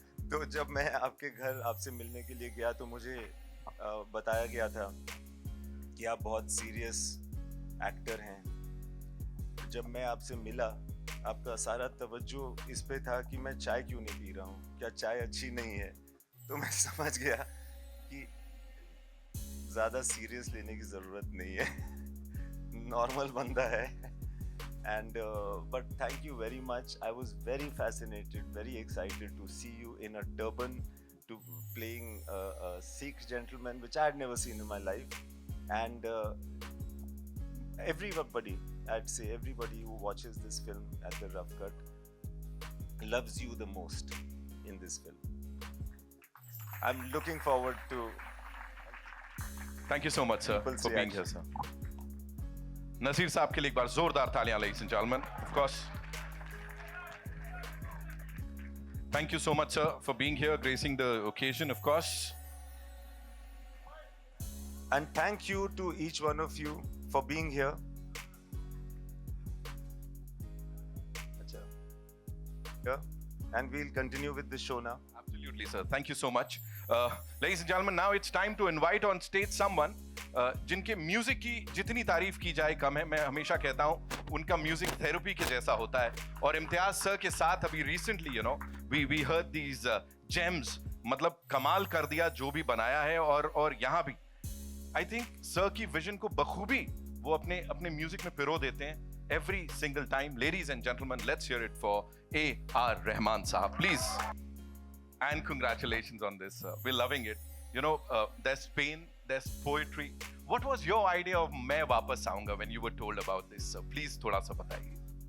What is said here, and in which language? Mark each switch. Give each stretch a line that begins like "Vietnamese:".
Hindi: तो जब मैं आपके घर आपसे मिलने के लिए गया तो मुझे बताया गया था कि आप बहुत सीरियस एक्टर हैं जब मैं आपसे मिला आपका सारा तवज्जो इस पे था कि मैं चाय क्यों नहीं पी रहा हूँ क्या चाय अच्छी नहीं है तो मैं समझ गया कि ज़्यादा सीरियस लेने की ज़रूरत नहीं है normal banda hai.
English: And but thank you very much. I was very fascinated, very excited to see you in a turban, to playing a Sikh gentleman, which I had never seen in my life. And everybody, I'd say everybody who watches this film at the Rough Cut loves you the most in this film. I'm looking forward to. Thank you so much, sir, People's for being here, sir.
Hindi: Naseer साहब के लिए एक बार जोरदार तालियां,
English: ladies and gentlemen. Of course. Thank you so much, sir, for being here, gracing the occasion, of course. And thank you to each one of you for being here. Yeah. And we'll continue with the show now. Absolutely, sir. Thank you so much. Ladies and gentlemen, now it's time to invite on stage someone
Hindi: जिनके music की जितनी तारीफ की जाए कम है. मैं हमेशा कहता हूँ उनका म्यूजिक थेरेपी के जैसा होता है. और इम्तियाज सर के साथ अभी recently
English: we heard these gems,
Hindi: मतलब कमाल कर दिया जो भी बनाया है. और यहाँ भी
English: I think
Hindi: सर की विजन को बखूबी वो अपने म्यूजिक में पिरो देते हैं
English: every single time. Ladies and gentlemen, let's hear it for A.R. Rahman Sahab, please. And congratulations on this. We're loving it. There's pain, there's poetry. What was your idea of Main Wapas Aaunga when you were told about this?
Hindi: Please, thoda sa bataiye.